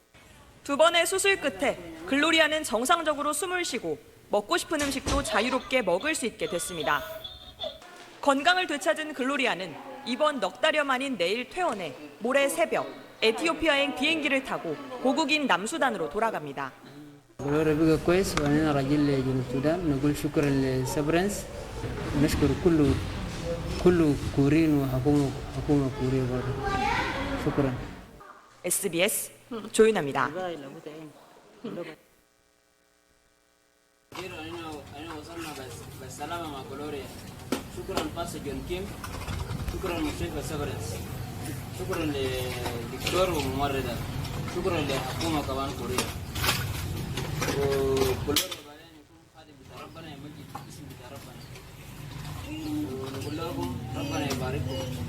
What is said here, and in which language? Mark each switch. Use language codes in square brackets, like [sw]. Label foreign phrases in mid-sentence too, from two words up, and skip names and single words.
[ko] 두 번의 수술 끝에 글로리아는 정상적으로 숨을 쉬고 먹고 싶은 음식도 자유롭게 먹을 수 있게 됐습니다. 건강을 되찾은 글로리아는 이번 넉 달여 만인 내일 퇴원해 모레 새벽 에티오피아행 비행기를 타고 고국인 남수단으로 돌아갑니다. [ar] والوضع بقى كويس وأنا راجل لجنوب السودان نقول شكرا لسبرنس نشكر كل كورين وحكومة كوريا برضه شكرا. [ko] SBS 조윤아입니다. [ar] شكرا باسا جون كيم شكرا مستشفى سبرنس شكرا للدكتور وممرضة شكرا لحكومة كمان كوريا وكلنا بعدين يكون هذا بتاع ربنا يمجد اسم بتاع ربنا ونقول لكم ربنا يبارككم.